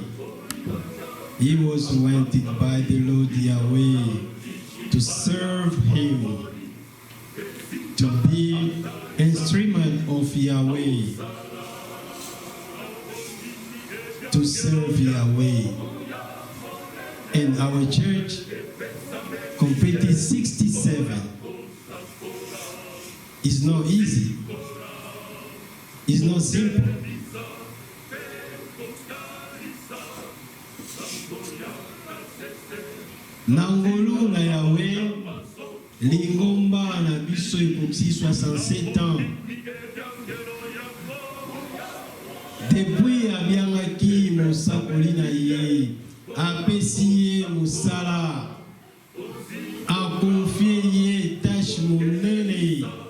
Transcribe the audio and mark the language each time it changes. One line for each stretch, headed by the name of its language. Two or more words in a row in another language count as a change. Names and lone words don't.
English: He was wanted by the Lord Yahweh to serve him, to be instrument of Yahweh, to serve Yahweh. And our church completed 67. It's not easy. It's not simple.
Lingala: Nangolo na Yahweh, lingomba na biso ekoksi 67 ans. Depuis abiangaki mosakoli na ye, apesi ye mosala, akonfie ye tâche monene